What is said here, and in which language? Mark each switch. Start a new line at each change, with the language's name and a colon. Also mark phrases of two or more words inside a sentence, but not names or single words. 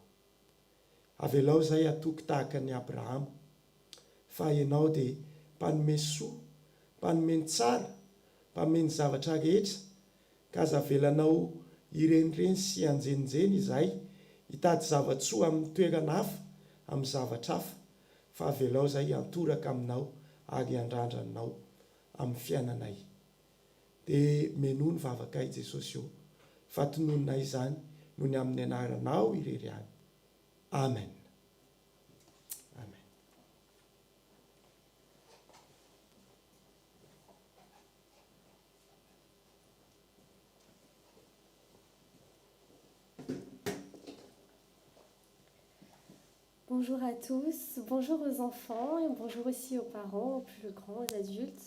Malagasy: Avelao zay atoky tahaka ny Abrahama, fa ianao dia mpanome soa, mpanome ny tsara, mpanome ny zavatra rehetra, ka aza avelanao irenireny sy anjenjeny izahay hitady zavatsoa amin'ny toerana hafa, amin'ny zavatra hafa, fa avelao zay antoraka aminao ary andrandranao amin'ny fiainanay. Dia menoa ny vavaka i Jesosy io, fa tonononay izany noho ny amin'ny anaranao irery any. Amen. Amen.
French: Bonjour à tous, bonjour aux enfants et bonjour aussi aux parents, aux plus grands, aux adultes.